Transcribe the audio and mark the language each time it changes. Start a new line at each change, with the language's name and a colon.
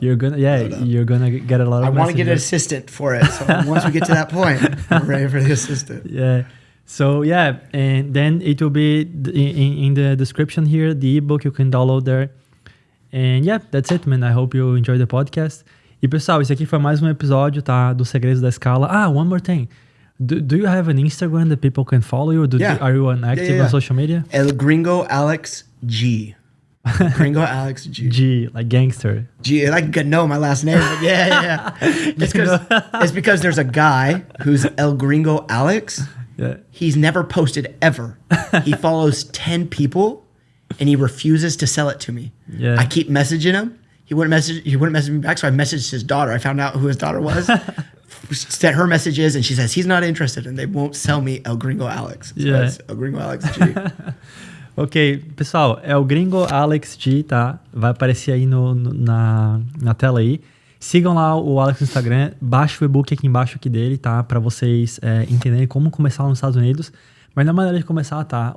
English: You're gonna get a lot of. I want to get an assistant for it. So once we get to that point, I'm ready for the assistant. Yeah. So yeah, and then it will be in the description here, the ebook you can download there. And yeah, that's it, man. I hope you enjoy the podcast.
Portuguese: E pessoal, esse aqui foi mais um episódio, tá?
English: Do Segredos da Escala. One more thing. Do you have an Instagram that people can follow you? Are you active on social media? El Gringo Alex G. Gringo Alex G. G, like gangster. G, like Gunoe, my last name. But yeah. It's because there's a guy who's El Gringo Alex. Yeah. He's never posted ever. He follows 10 people and he refuses to sell it to me. Yeah. I keep messaging him. He wouldn't message me back, so I messaged his daughter. I found out who his daughter was. Sent her messages and she says he's not interested and they won't sell me El Gringo Alex. So it's El Gringo Alex G.
Portuguese: Ok, pessoal, é o Gringo Alex G, tá? Vai aparecer aí na tela aí. Sigam lá o Alex no Instagram, baixa o e-book aqui embaixo aqui dele, tá? Pra vocês entenderem como começar lá nos Estados Unidos. Mas na maneira de começar, tá?